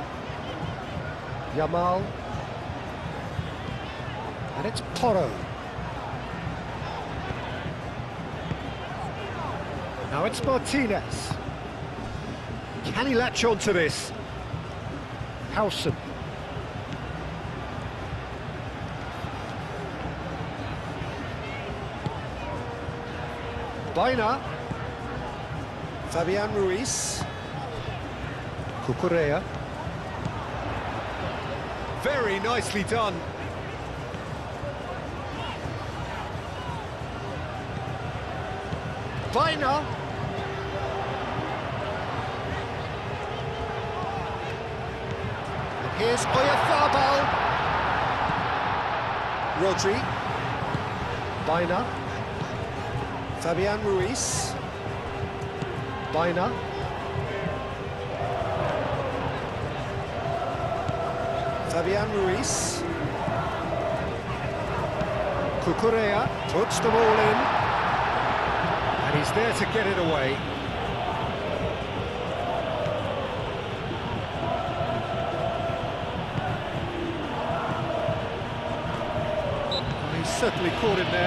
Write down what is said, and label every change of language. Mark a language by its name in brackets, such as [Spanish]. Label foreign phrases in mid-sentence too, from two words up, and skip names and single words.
[English] Yamal. And it's Porro. Now it's Martinez. Can he latch on to this? Howson. Baina. Fabian Ruiz. Cucurella. Very nicely done. Baina. And here's Oyarzabal. Rodri. Baina. Fabian Ruiz. Baina. Fabian Ruiz. Cucurella puts the ball in, and he's there to get it away. Well, he's certainly caught him there.